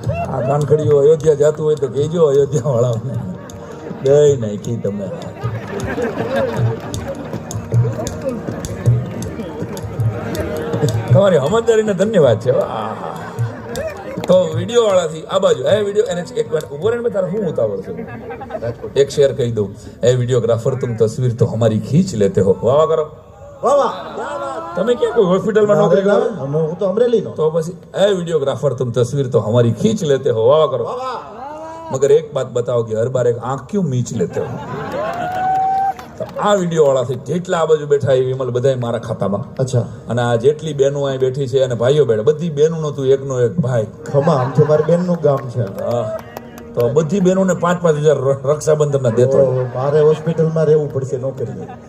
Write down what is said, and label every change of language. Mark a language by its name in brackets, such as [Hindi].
[Gujarati] આ કાનખડિયું અયોધ્યા જતું હોય તો કહેજો અયોધ્યા વાળાઓને દઈ નાખી તમે. તમારી સમજદારીને ધન્યવાદ છે. તો વિડીયો વાળાથી આ બાજુ વિડીયો એને એક વાર ઉભો રહીને તારે શું ઉતાવળ છે? એક શેર કહી દઉં. [Hindi] વિડીયોગ્રાફર तुम तस्वीर तो हमारी खींच लेते हो. [Gujarati] વાહ કરો. વાહ વાહ, તમે ક્યાં કોઈ હોસ્પિટલમાં નોકરી કરો? હું તો અમરેલીનો. તો પછી [Hindi] વિડીયોગ્राफर तुम तस्वीर तो हमारी खींच लेते हो. वाह करो. मगर एक बात बताओ कि हर बार एक आंख क्यों मीच लेते हो? [Gujarati] તો આ વિડીયો વાળાથી જેટલા આ બાજુ બેઠા એ વિમલ બધા મારા ખાતામાં. અચ્છા, અને આ જેટલી બહેનો અહીં બેઠી છે અને ભાઈઓ બેઠા, બધી બહેનોનો તું એકનો એક ભાઈ. ખમા, આમ તો મારી બેનનું ગામ છે. હા, તો બધી બહેનોને 5,000 રક્ષાબંધનના દેતો. તો મારે હોસ્પિટલમાં રહેવું પડશે નોકરી.